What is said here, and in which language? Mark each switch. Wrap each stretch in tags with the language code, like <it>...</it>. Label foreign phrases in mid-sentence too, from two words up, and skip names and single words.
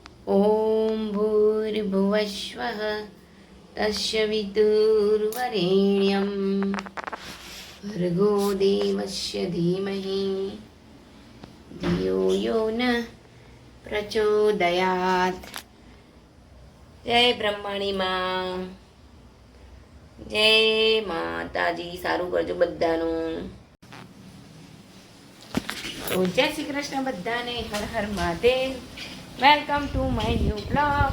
<sa>ॐ भूर्भुवस्वः तस्य वितुर्वरेण्यं भर्गो देवस्य धीमहि धियो यो नः प्रचोदयात्।</sa> <gu>જય બ્રહ્માણી માં, જય માતાજી. સારું કરજો બધાનું. તો જય શ્રી કૃષ્ણ બધાને. હર હર મહાદેવ.</gu> <en>welcome to my new blog.</en>